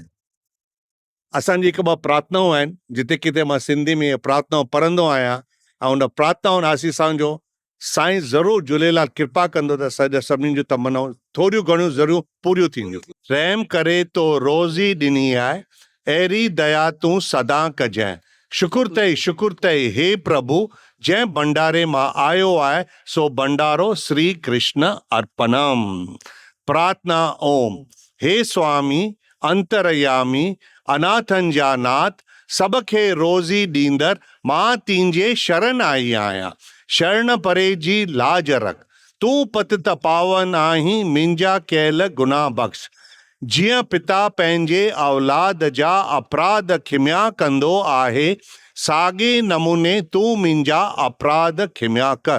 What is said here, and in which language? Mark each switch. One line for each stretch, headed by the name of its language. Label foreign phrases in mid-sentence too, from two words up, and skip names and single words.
Sindhi: असांजी हिकु ॿ प्रार्थनाऊं आहिनि, जिते किथे मां सिंधी में प्रार्थनाऊं पढ़ंदो आहियां, ऐं उन प्रार्थनाउनि आसीसां जो साईं ज़रूरु झूलेलाल कृपा कंदो त सभिनीनि जूं तमनाऊं थोरियूं घणियूं ज़रूरु पूरियूं थींदियूं। रहम करे तो रोज़ी ॾिनी आहे, अहिड़ी दया तूं सदा कजांइ। शुकुर तई हे प्रभु, जंहिं भंडारे मां आयो आहे सो भंडारो श्री कृष्ण अर्पणम। प्रार्थना ओम। हे स्वामी अंतरयामी, अनाथन जा नाथ, सबखे रोज़ी ॾींदड़, मां तींजे शरण आई आहियां। शरण परे जी लाज रख, तूं पतित पावन आहीं, मुंहिंजा कयल गुनाह बख़्श। जीअं पिता पंहिंजे औलाद जा अपराध खिमिया कंदो आहे, साॻे नमूने तूं मुंहिंजा अपराध खिमिया कर।